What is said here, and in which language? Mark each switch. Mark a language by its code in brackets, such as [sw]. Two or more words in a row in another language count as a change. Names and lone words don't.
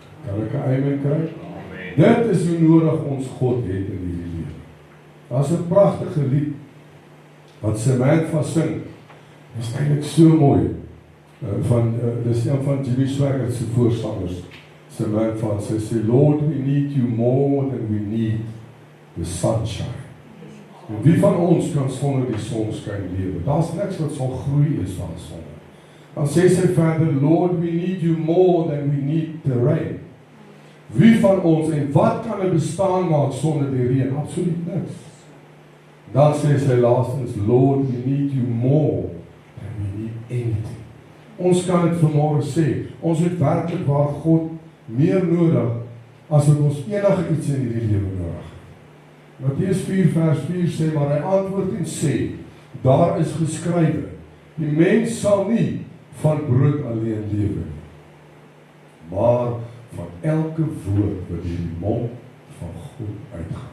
[af] Kan ek 'n amen kry? Amen. Dit is hoe nodig ons God het in hierdie lewe. Daar's 'n pragtige lied wat Samantha sing. Dit is eintlik so mooi. Dis een van Jimmy Swaggart se voorstanders. Samantha sê, [en] Lord, we need you more than we need the sunshine. [af] En wie van ons kan sonder die sonskyn lewe? Daar's niks wat sal groei is van sonder. Dan sê sy verder, [en] Lord, we need you more than we need the rain. [af] Wie van ons, en wat kan 'n bestaan maak sonder die reën? Absoluut niks. Dan sê sy laastens, [en] Lord, we need you more than we need anything. [af] Ons kan dit vanmôre sê, ons het werklik waar God meer nodig as wat ons enige iets in hierdie lewe nodig het. Matteus 4 vers 4 sê, maar hy antwoord en sê, daar is geskrywe, die mens sal nie van brood alleen lewe, maar van elke woord wat uit die mond van God uitgaan.